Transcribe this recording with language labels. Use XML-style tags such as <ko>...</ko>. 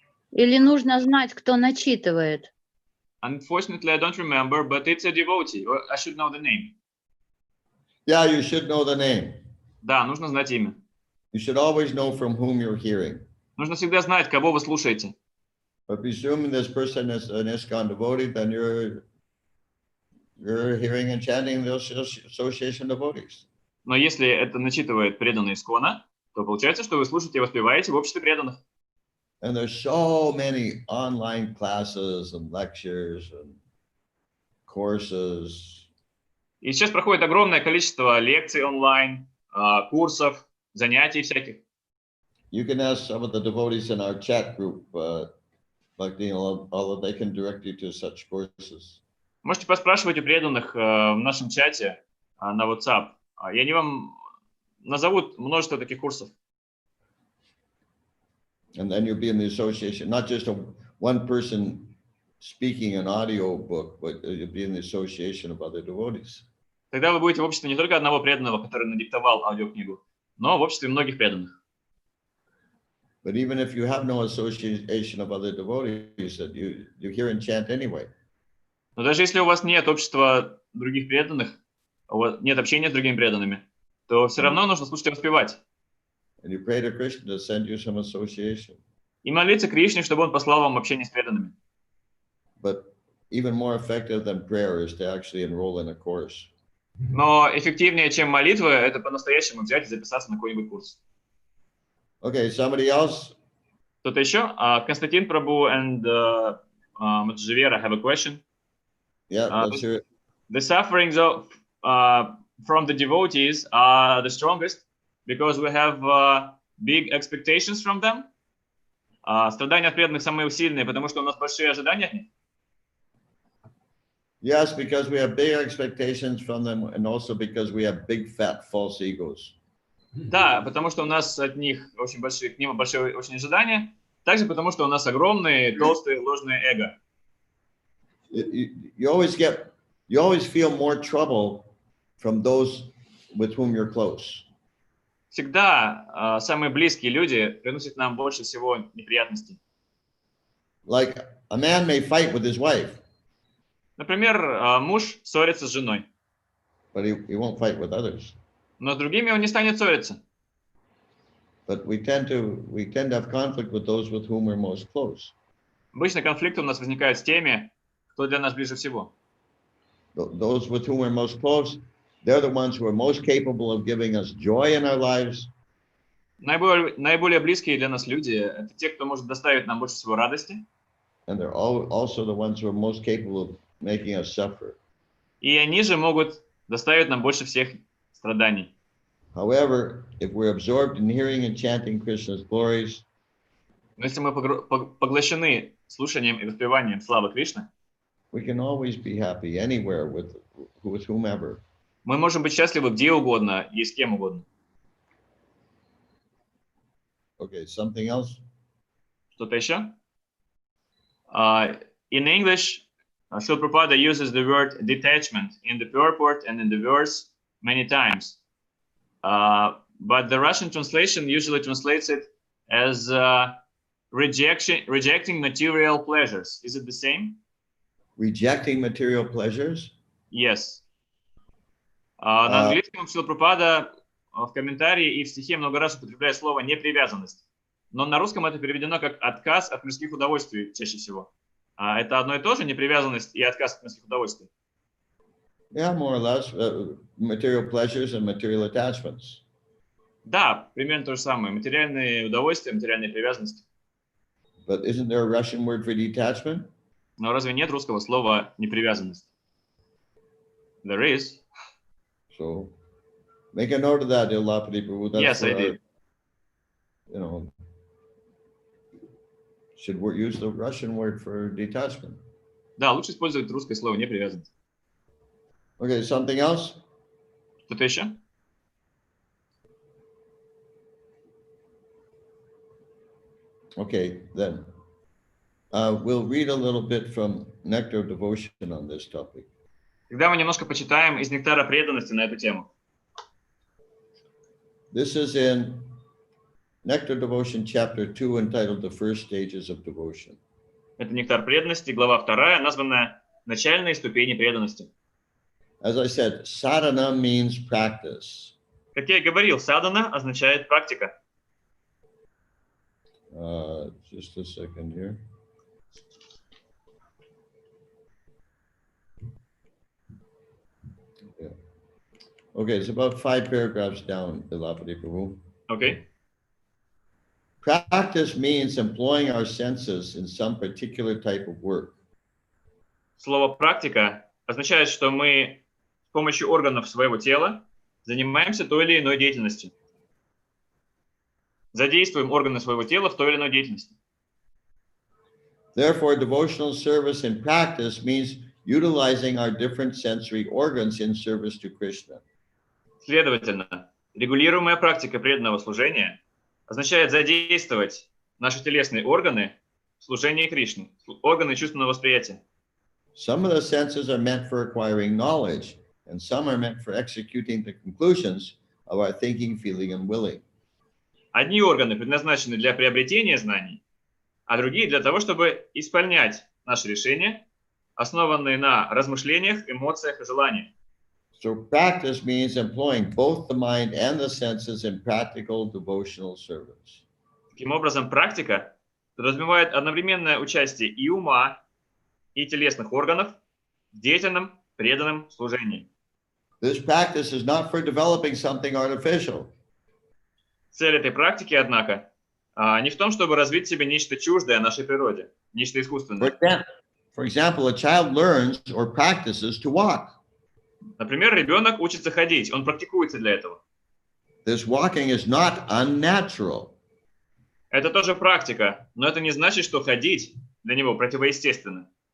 <ru>Или нужно знать, кто начитывает?</ru> <en>Unfortunately, I don't remember, but it's a devotee. I should know the name. Yeah, you should know the name.</en> <ru>Да, нужно знать имя.</ru> <en>You should always know from whom you're hearing.</en> <ru>Нужно всегда знать, кого вы слушаете.</ru> <en>But presuming this person is an ISKCON devotee, then you're hearing and chanting the association devotees.</en> <ru>Но если это начитывает преданный Искона, то получается, что вы слушаете и воспеваете в обществе преданных.</ru> <en>And there's so many online classes and lectures and courses.</en> <ru>И сейчас проходит огромное количество лекций онлайн, курсов, занятий всяких.</ru> <en>You can ask some of the devotees in our chat group, although they can direct you to such courses.</en> <ru>Можете поспрашивать у преданных в нашем чате на WhatsApp. И они вам назовут множество таких курсов.</ru> <en>And then you'll be in the association, not just one person speaking an audio book, but you'll be in the association of other devotees.</en> <ru>Тогда вы будете в обществе не только одного преданного, который надиктовал аудиокнигу, но в обществе многих преданных.</ru> <en>But even if you have no association of other devotees, that you hear and chant anyway.</en> <ru>Но даже если у вас нет общества других преданных, нет общения с другими преданными, то все равно нужно слушать и воспевать.</ru> <en>And you pray to Krishna to send you some association.</en> <ru>И молиться Кришне, чтобы он послал вам общение с преданными.</ru> <en>But even more effective than prayer is to actually enroll in a course.</en> <ru>Но эффективнее, чем молитва, это по-настоящему взять и записаться на какой-нибудь курс.</ru> <en>Okay, somebody else?</en> <ru>Кто-то еще?</ru> <en>Константин Прабху and Мадживера have a question. Yeah, let's hear it. The sufferings from the devotees are the strongest because we have big expectations from them.</en> <ru>Страдания от преданных самые сильные, потому что у нас большие ожидания от них.</ru> <en>Yes, because we have big expectations from them, and also because we have big, fat, false egos.</en> <ru>Да, потому что у нас от них очень большие, к ним большое очень ожидание. Также потому что у нас огромные, толстые, ложные эго.</ru> <en>You always feel more trouble from those with whom you're close.</en> <ru>Всегда самые близкие люди приносят нам больше всего неприятностей.</ru> <en>Like a man may fight with his wife.</en> <ru>Например, муж ссорится с женой.</ru> <en>But he won't fight with others.</en> <ru>Но с другими он не станет ссориться.</ru> <en>But we tend to have conflict with those with whom we're most close.</en> <ru>Обычно конфликты у нас возникают с теми, кто для нас ближе всего.</ru> <en>Those with whom we're most close, they're the ones who are most capable of giving us joy in our lives.</en> <ru>Наиболее близкие для нас люди – это те, кто может доставить нам больше всего радости.</ru> <en>And they're also the ones who are most capable of making us suffer.</en> <ru>И они же могут доставить нам больше всех страданий.</ru> <en>However, if we're absorbed in hearing and chanting Krishna's glories,</en> <ru>Но если мы поглощены слушанием и воспеванием славы Кришны,</ru> <en>we can always be happy anywhere with whomever.</en> <ru>мы можем быть счастливы где угодно и с кем угодно.</ru> <en>Okay, something else?</en> <ru>Что-то еще?</ru> <en>In English, Srila Prabhupada uses the word detachment in the purport and in the verse many times. But the Russian translation usually translates it as rejecting material pleasures. Is it the same? Rejecting material pleasures? Yes.</en> <ru>На английском Srila Prabhupada в комментарии и в стихе много раз употребляет слово «непривязанность». Но на русском это переведено как «отказ от мирских удовольствий» чаще всего. Это одно и то же, непривязанность и отказ от мирских удовольствий?</ru> <en>Yeah, more or less. Material pleasures and material attachments.</en> <ru>Да, примерно то же самое. Материальные удовольствия, материальные привязанности.</ru> <en>But isn't there a Russian word for detachment?</en> <ru>Но разве нет русского слова «непривязанность»?</ru> <en>There is. So make a note of that, Ilapati Prabhu. Yes, I did. You know, should we use the Russian word for detachment?</en> <ru>Да, лучше использовать русское слово «непривязанность».</ru> <en>Okay, something else?</en> <ru>Что-то еще?</ru> <en>Okay, then we'll read a little bit from Nectar of Devotion on this topic.</en> <ru>Тогда мы немножко почитаем из «Нектара преданности» на эту тему.</ru> <en>This is in Nectar of Devotion, chapter 2, entitled The First Stages of Devotion.</en> <ru>Это «Нектар преданности», глава 2, названная «Начальные ступени преданности».</ru> <en>As I said, sadhana means practice.</en> <ru>Как я и говорил, садхана означает практика.</ru> <en>Just a second here. Yeah. Okay, it's about 5 paragraphs down, Ilapati Prabhu.</en> <ru>Окей.</ru> <en>Practice means employing our senses in some particular type of work.</en> <ru>Слово «практика» означает, что мы с помощью органов своего тела занимаемся той или иной деятельностью. Задействуем органы своего тела в той или иной деятельности.</ru> <en>Therefore, devotional service in practice means utilizing our different sensory organs in service to Krishna.</en> <ru>Следовательно, регулируемая практика преданного служения означает задействовать наши телесные органы в служении Кришне, органы чувственного восприятия.</ru> <en>Some of the senses are meant for acquiring knowledge, and some are meant for executing the conclusions of our thinking, feeling, and willing.</en> <ru>Одни органы предназначены для приобретения знаний, а другие для того, чтобы исполнять наши решения, основанные на размышлениях, эмоциях и желаниях.</ru> <en>So practice means employing both the mind and the senses in practical devotional service.</en> <ru>Таким образом, практика подразумевает одновременное участие и ума, и телесных органов в деятельном, преданном служении.</ru> <en>This practice is not for developing something artificial.</en> <ru>Цель этой практики, однако, не в том, чтобы развить в себе нечто чуждое нашей природе, нечто искусственное.</ru> <en>For example, a child learns or practices to walk.</en> <ru>Например, ребенок учится ходить, он практикуется для этого.</ru> <en>This walking is not unnatural.</en> <ru>Это тоже практика, но это не значит, что ходить для него противоестественно.</ru>